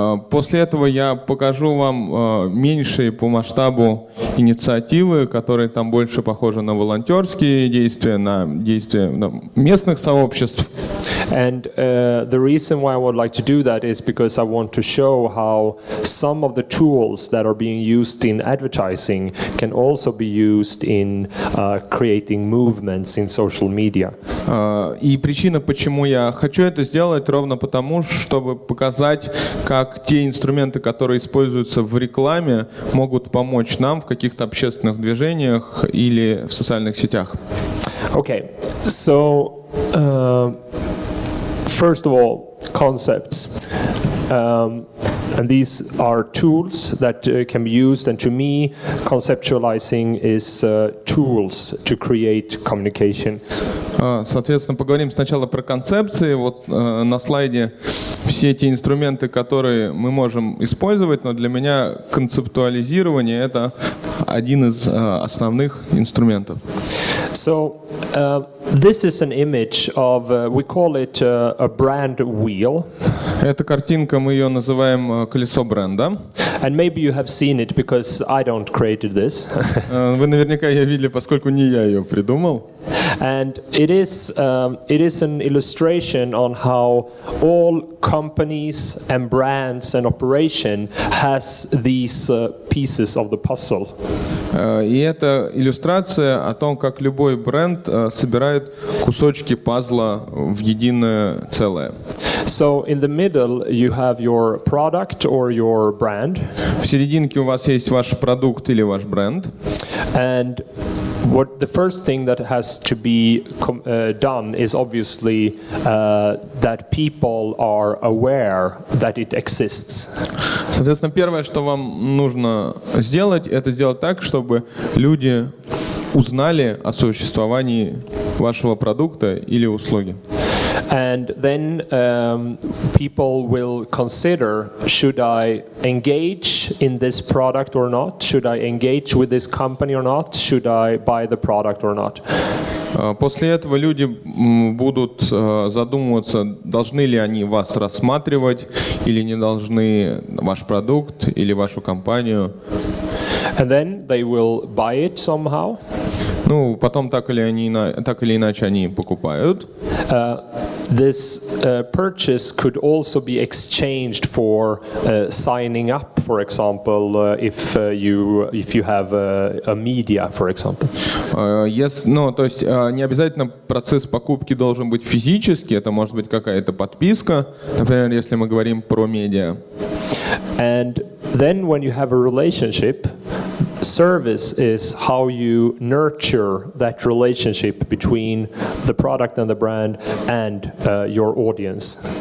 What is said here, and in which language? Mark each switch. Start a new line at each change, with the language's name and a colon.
Russian: После этого я покажу вам меньшие по масштабу инициативы, которые там больше похожи на волонтерские действия, на действия местных сообществ.
English: And the reason why I would like to do that is because I want to show how some of the tools that are being used in advertising can also be used in creating movements in social media.
Russian: И причина, почему я хочу это сделать, ровно потому, чтобы показать, как те инструменты, которые используются в рекламе, могут помочь нам в каких-то общественных движениях или в социальных сетях.
English: Okay, so first of all, concepts. And these are tools that can be used, and to me, conceptualizing is tools to create communication.
Russian: Соответственно, поговорим сначала про концепции. Вот на слайде все эти инструменты, которые мы можем использовать, но для меня концептуализирование — это один из основных инструментов.
English: So this is an image of, we call it a brand wheel.
Russian: Эта картинка, мы ее называем колесо бренда.
English: And maybe you have seen it because I don't created this.
Russian: Вы наверняка ее видели, поскольку не я ее придумал.
English: And it is an illustration on how all companies and brands and operation has these pieces of the puzzle.
Russian: И это иллюстрация о том, как любой бренд собирает кусочки пазла в единое целое.
English: So in the middle you have your product or your brand.
Russian: В серединке у вас есть ваш продукт или ваш бренд.
English: And what the first thing that has to be done is obviously that people are aware that it exists.
Russian: Соответственно, первое, что вам нужно сделать, это сделать так, чтобы люди узнали о существовании вашего продукта или услуги.
English: And then people will consider, should I engage in this product or not? Should I engage with this company or not? Should I buy the product or not?
Russian: После этого люди будут задумываться, должны ли они вас рассматривать или не должны ваш продукт или вашу компанию.
English: And then they will buy it somehow.
Russian: Ну, потом так или иначе они покупают.
English: This purchase could also be exchanged for signing up, for example, if you have a media, for example.
Russian: То есть не обязательно процесс покупки должен быть физический, это может быть какая-то подписка, например, если мы говорим про медиа.
English: And then when you have a relationship, service is how you nurture that relationship between the product and the brand and your audience.